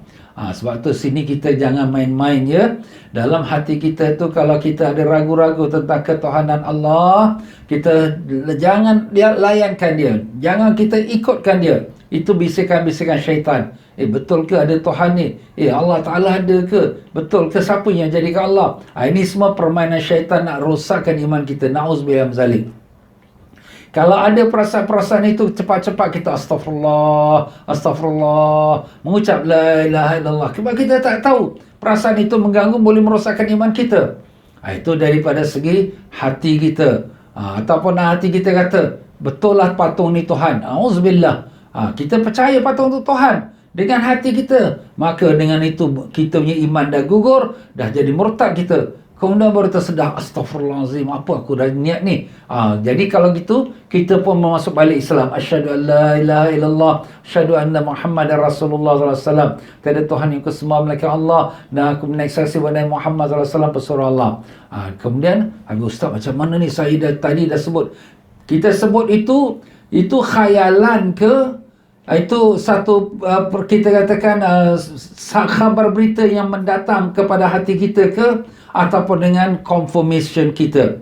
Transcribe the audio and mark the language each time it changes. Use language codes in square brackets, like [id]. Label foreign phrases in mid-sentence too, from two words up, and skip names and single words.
[ms] Sebab tu sini kita jangan main-main ya. Dalam hati kita tu kalau kita ada ragu-ragu tentang ketuhanan Allah, kita jangan layankan dia. Jangan kita ikutkan dia. Itu bisikan-bisikan syaitan. Betul ke ada Tuhan ni? Allah Ta'ala ada ke? Betul ke siapa yang jadikan Allah? Ini semua permainan syaitan nak rosakkan iman kita. [ar] نعوذ بالله من ذلك. [ms] Kalau ada perasaan-perasaan itu, cepat-cepat kita [ar] أستغفر الله، أستغفر الله, [ms] mengucap [ar] لا إله إلا الله. [ms] Sebab kita tak tahu perasaan itu mengganggu, boleh merosakkan iman kita. Itu daripada segi hati kita. Ataupun hati kita kata, betul lah patung ni Tuhan. Auzubillah. Kita percaya patung itu Tuhan dengan hati kita. Maka dengan itu kita punya iman dah gugur, dah jadi murtad kita. Kemudian baru tersedar, astagfirullahalazim, apa aku dah niat ni. Jadi kalau gitu, kita pun masuk balik Islam. [ar] أشهد أن لا إله إلا الله، أشهد أن محمدا رسول الله صلى الله عليه وسلم. [ms] Tiada Tuhan yang kesembah melainkan Allah, dan aku menaksasi bahawa Muhammad [ar] صلى الله عليه وسلم [ms] pesuruh Allah. Kemudian, Ustaz, macam mana ni saya tadi dah sebut. Kita sebut itu khayalan ke? Itu satu kita katakan khabar berita yang mendatang kepada hati kita ke, ataupun dengan confirmation kita.